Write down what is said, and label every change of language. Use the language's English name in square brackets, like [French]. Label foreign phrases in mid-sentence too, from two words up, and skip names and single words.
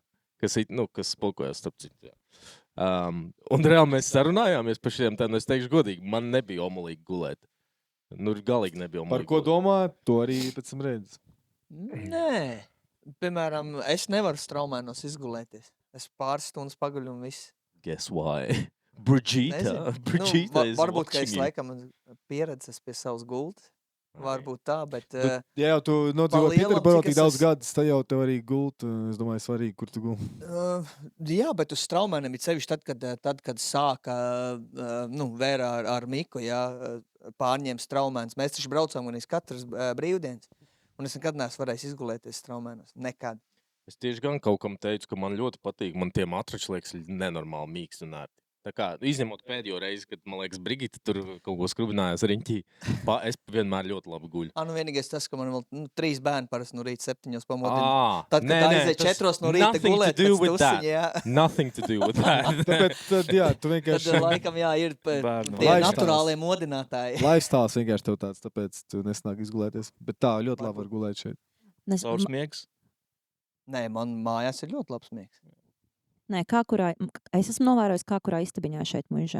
[Latvian] Kas spolkojas, starp citu, jā. Un reāli mēs sarunājāmies par šiem tādiem, es teikšu godīgi, man nebija omulīgi gulēt. Nu, galīgi nebija omulīgi Par ko domā, to arī pēc tam redz. Nē. Piemēram, es nevaru Straumēnos izgulēties. Es pāris stundas paguļu un viss. [English] Guess why? Brigita is [Latvian] varbūt, ka es [English] watching you. [Latvian] laikam pieredzes pie savas gultas. Varbūt tā, bet... Ja jau tu nodzīvo lielam, Piterboro cik tik es daudz esmu- gadus, tad jau tev arī gult. Es domāju, svarīgi, kur tu gulti. Jā, bet uz Straumēniem ir sevišķi tad, kad sāka vērā ar Miku, jā, pārņēma Straumēns. Mēs taču braucām un katras brīvdienas. Un es nekad neesmu varējis izgulēties Straumēnos. Nekad. Es tieši gan kaut kam teicu, ka man ļoti patīk. Man tie matrači liekas nenormāli mīksti un ērti. Tā kā izņemot pēdējo reizi, kad, man liekas, Brigita tur kaut ko skrubinājās riņķī, es vienmēr ļoti labi guļu. Vienīgais tas, ka man vēl 3 bērni parasti no rīta 7 pamodina. Tad, kad aiziet 4 no rīta gulēt pēc tusiņa, jā. [English] Nothing to do with that. [Latvian] Tāpēc, jā, tu vienkārši... Tad laikam, jā, ir tie Lifestyles. naturālie modinātāji. Lifestyles vienkārši tev tāds, tāpēc tu nesnāk izgulēties. Bet tā, ļoti labi var gulēt šeit. Caur smiegs. Nē, man mājās ir ļoti labs miegs. Nē, es esmu novērojis, kā kurā istabiņā šeit mužā.